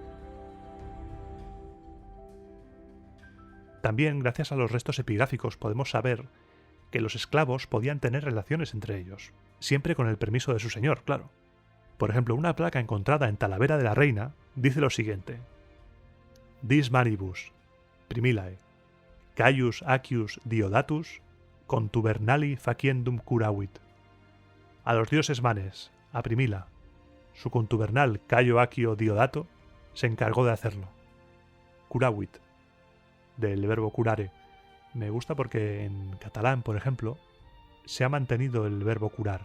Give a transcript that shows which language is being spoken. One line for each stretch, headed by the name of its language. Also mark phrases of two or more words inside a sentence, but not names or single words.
Spanish: También, gracias a los restos epigráficos, podemos saber que los esclavos podían tener relaciones entre ellos, siempre con el permiso de su señor, claro. Por ejemplo, una placa encontrada en Talavera de la Reina dice lo siguiente:
Latin: Dis manibus, primilae, Caius Accius Diodatus, contubernali faciendum curavit.
Spanish: A los dioses manes, a Primila, su contubernal Caio Accio Diodato se encargó de hacerlo. Curavit, del verbo curare. Me gusta porque en catalán, por ejemplo, se ha mantenido el verbo curar.